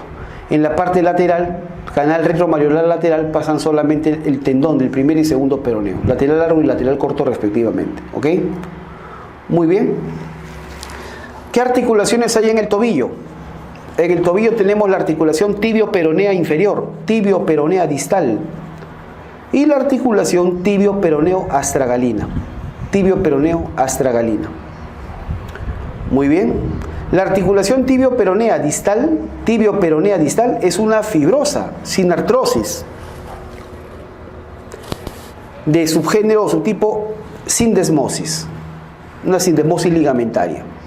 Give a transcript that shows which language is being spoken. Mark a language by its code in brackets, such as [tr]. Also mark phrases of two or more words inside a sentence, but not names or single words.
[es] En la parte lateral, canal retromalleolar lateral, pasan solamente el tendón del primer y segundo peroneo, lateral largo y lateral corto respectivamente. ¿Ok? Muy bien. ¿Qué articulaciones hay en el tobillo? En el tobillo tenemos la articulación tibio-peronea inferior, tibio-peronea distal, y la articulación tibio-peroneo-astragalina, tibio-peroneo-astragalina. Muy bien. La articulación tibio-peronea distal es una fibrosa, sin artrosis, de subgénero o subtipo sindesmosis, una sindesmosis ligamentaria.